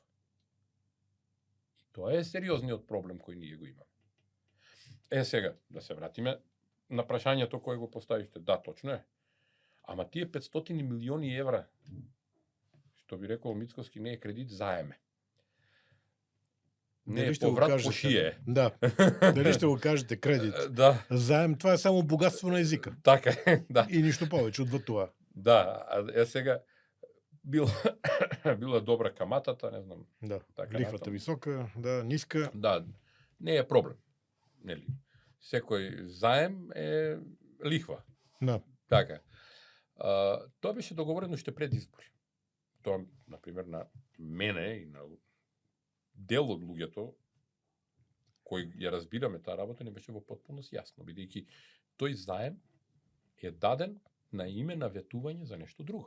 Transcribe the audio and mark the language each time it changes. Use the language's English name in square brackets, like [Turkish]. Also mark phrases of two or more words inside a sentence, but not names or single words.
[Macedonian] И тоа е сериозниот проблем кој ние го имаме. Сега, да се вратиме на прашањето кое го поставивте. Да, точно е. Ама тие 500 милиони евра, што би рекол Мицкоски, не е кредит, заеме. Не е поврат по шие. Да. [Bulgarian] Дали ще го кажете кредит? Да. Заем, това е само богатство на езика. [Macedonian] Така е, да. [Bulgarian] И нищо повече отвъд това. [Macedonian] Да, сега била добра каматата, не знам. [Bulgarian] Да. [Macedonian] Така, [Bulgarian] лихвата висока, да, ниска. [Macedonian] Да, не е проблем. Нели? Секој заем е лихва. [Bulgarian] Да. [Macedonian] Така. Тоа беше договорено уште пред избори. Тоа, например, на мене и на дел од луѓето кои ја разбираме таа работа не беше во потпуност јасно, бидејќи тој заем е даден на име на ветување за нешто друго.